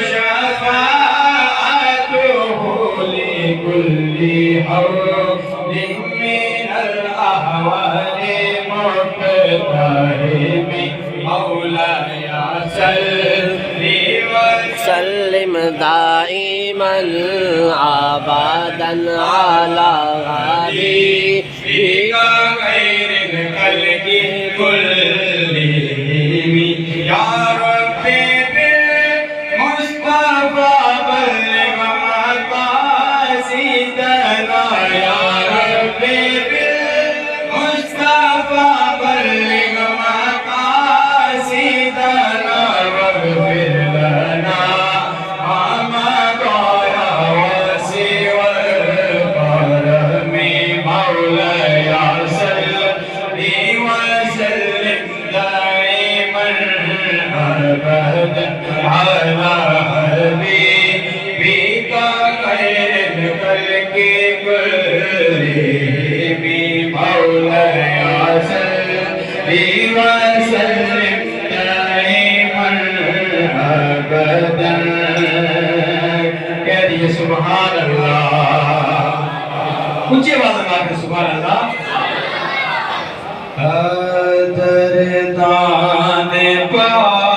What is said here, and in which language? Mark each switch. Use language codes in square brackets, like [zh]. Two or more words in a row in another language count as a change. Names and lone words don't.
[ar] شفاعته لكل هول من الأهوال مقتحم مولاي صل و سلم دائما أبدا على حبيبك خير الخلق كلهم يا ربي بالمصطفى بلغ مقاصدنا يا ربي بالمصطفى بلغ मक़ासिदना या रब्बी बिल मुस्तफा बल्लिग مقاصدنا واغفر لنا ما قضى واسع الكرم مولاي صل وسلم دائما أبدا على حبيبك خير الخلق كلهم مولاي صل وسلم دائما أبدا. [ur] کہہ دیے [ar] سبحان الله, [ur] اونچی آواز میں آ کر [ar] سبحان الله. दरदान पा